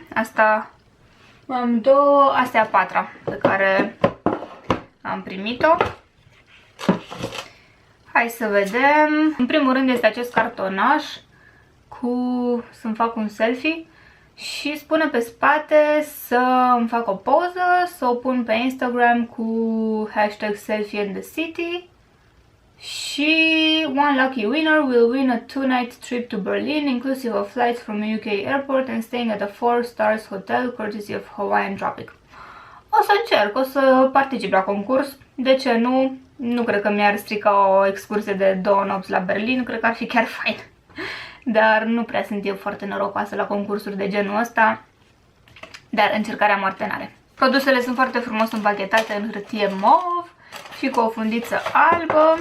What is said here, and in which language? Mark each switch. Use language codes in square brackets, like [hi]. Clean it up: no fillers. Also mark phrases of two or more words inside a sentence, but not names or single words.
[ro] Asta am două, asta e a patra pe care am primit-o. Hai să vedem. În primul rând este acest cartonaș cu să-mi fac un selfie și spune pe spate să îmi fac o poză, să o pun pe Instagram cu hashtag [en] selfie in the city [ro] și [en] one lucky winner will win a 2-night trip to Berlin inclusive of flights from a UK airport and staying at a 4 stars hotel courtesy of Hawaiian Tropic. [ro] O să încerc, o să particip la concurs. De ce nu? Nu cred că mi-ar strica o excursie de 2 nopți la Berlin, cred că ar fi chiar fain. Dar nu prea sunt eu foarte norocoasă la concursuri de genul ăsta. Dar încercarea moarte n-are. Produsele sunt foarte frumos împachetate în hârtie mov și cu o fundiță albă.